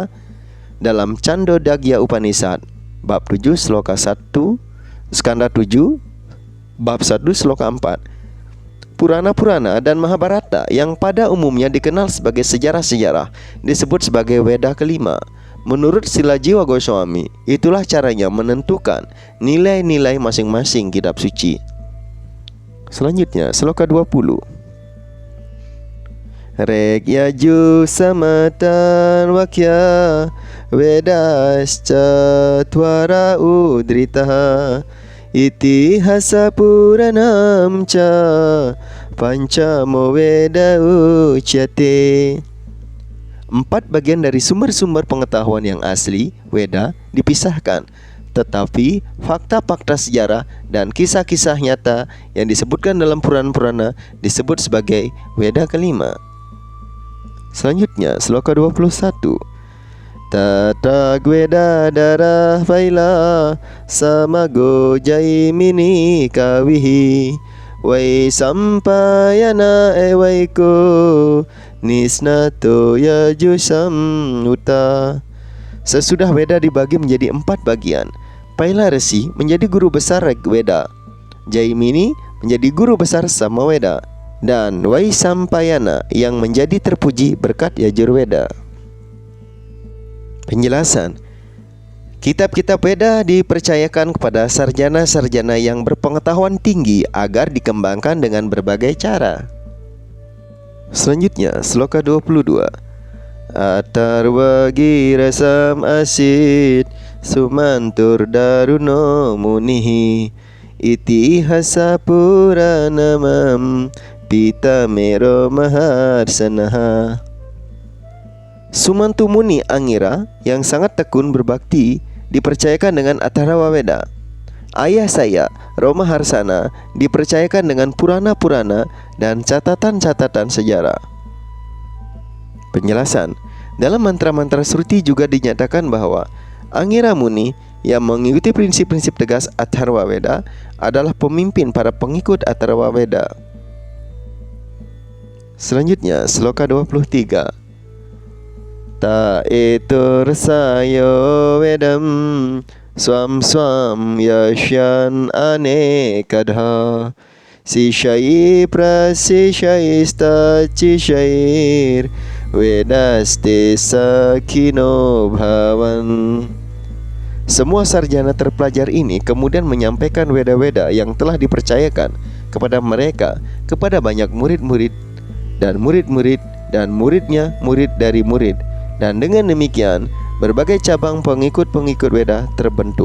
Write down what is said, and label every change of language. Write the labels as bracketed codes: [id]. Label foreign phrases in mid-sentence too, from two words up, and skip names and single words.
[id] Dalam Chandogya Upanishad bab 7 sloka 1, skanda 7, bab 1 sloka 4, Purana-Purana dan Mahabharata yang pada umumnya dikenal sebagai sejarah-sejarah disebut sebagai Weda kelima. Menurut Sila Jiwa Goswami, itulah caranya menentukan nilai-nilai masing-masing kitab suci. Selanjutnya, sloka 20. [sa] Reg yaju samatan wakya vedascha twara udritaha itihasa puranam ca pancamo veda ucyate. [id] 4 bagian dari sumber-sumber pengetahuan yang asli, Weda, dipisahkan. Tetapi fakta-fakta sejarah dan kisah-kisah nyata yang disebutkan dalam Purana-Purana disebut sebagai Weda kelima. Selanjutnya, sloka 21. [sa] Tata gweda darah vaila samago jaimini kawihi wai sampayana ewaiko nisnato yajusam uta. [id] Sesudah Weda dibagi menjadi 4 bagian, Paila Resi menjadi guru besar Reg Weda, Jaimini menjadi guru besar Samaweda, dan Waisampayana yang menjadi terpuji berkat Yajurveda. Penjelasan. Kitab-kitab Weda dipercayakan kepada sarjana-sarjana yang berpengetahuan tinggi agar dikembangkan dengan berbagai cara. Selanjutnya, sloka 22. [sa] Atarwa girasam asid sumantur daruno munihi itihasa puranamam pita mero maharsanaha. [id] Sumantu Muni Angira yang sangat tekun berbakti dipercayakan dengan Atharva Weda. Ayah saya, Roma Harsana, dipercayakan dengan Purana-Purana dan catatan-catatan sejarah. Penjelasan, dalam mantra-mantra Sruti juga dinyatakan bahwa Angira Muni yang mengikuti prinsip-prinsip tegas Atharva Weda adalah pemimpin para pengikut Atharva Weda. Selanjutnya, sloka 23. [sa] Ta etur sayo wedam swam swam yasyan anekadha sishai prasishaista cishair vedaste sakino bhavan. [id] Semua sarjana terpelajar ini kemudian menyampaikan weda-weda yang telah dipercayakan kepada mereka kepada banyak murid-murid dan murid-murid dan muridnya murid dari murid. Dan dengan demikian, berbagai cabang pengikut-pengikut Weda terbentuk.